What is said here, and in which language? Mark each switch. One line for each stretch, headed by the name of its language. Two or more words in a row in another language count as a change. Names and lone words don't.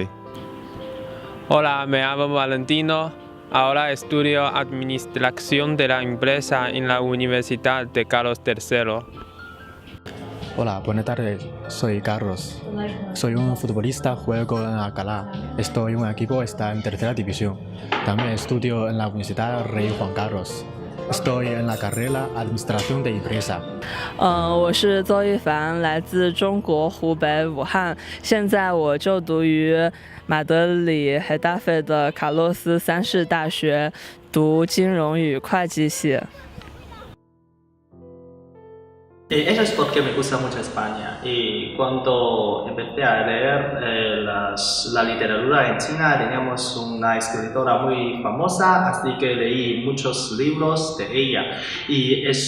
Spanish: Hola, me llamo Valentino, ahora estudio Administración de la Empresa en la Universidad de Carlos III. Hola, buenas tardes, soy Carlos. Soy un futbolista, juego en Alcalá. Estoy en un equipo, está en tercera división. También estudio en la Universidad Rey Juan Carlos. Estoy en la carrera Administración de Empresa.
Chinese: 我是邹一凡，来自中国湖北武汉。现在我就读于马德里海达菲的卡洛斯3世大学，读金融与会计系。
Spanish: Eso es porque me gusta mucho España y cuando empecé a leer la literatura en China teníamos una escritora muy famosa, así que leí muchos libros de ella y